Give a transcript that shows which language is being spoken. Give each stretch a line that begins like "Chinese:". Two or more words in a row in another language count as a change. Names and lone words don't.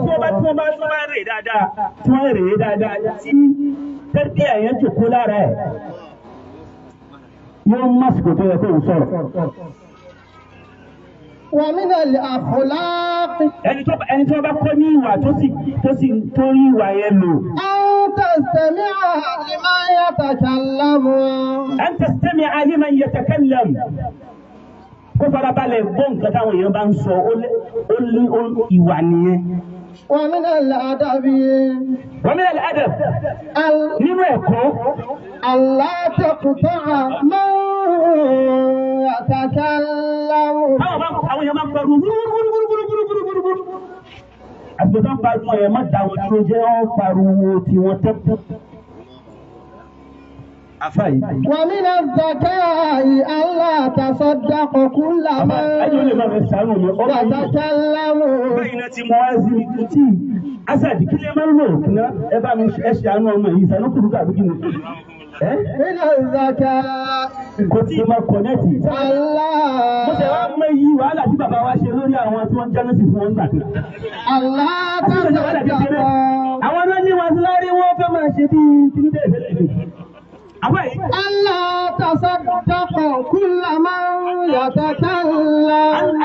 Arabic: ومن الأخلاق أن تستمع لمن يتكلم.
Yoruba: kó farabalẹ̀ gbọ́ nǹkan táwọn èèyàn bá ń sọ ó lé ìwà nìyẹn.
Arabic: ومن الأدب
Yoruba: nínú ẹ̀kọ́
Arabic: ألا تقطع من يتكلم.
Yoruba: àwọn èèyàn máa ń pariwo gbúrúgbúrúgbúrúgbúrúgbúrú. àsìkò tó ń pariwo ẹ̀ má dá wọn dúró jẹ́ ọ́n pariwo tí wọ́n tẹ́.
Arabic: ومن الذكاء ألا تصدق كل من وتكلم. من الذكاء ألا تصدق كل من يتكلم.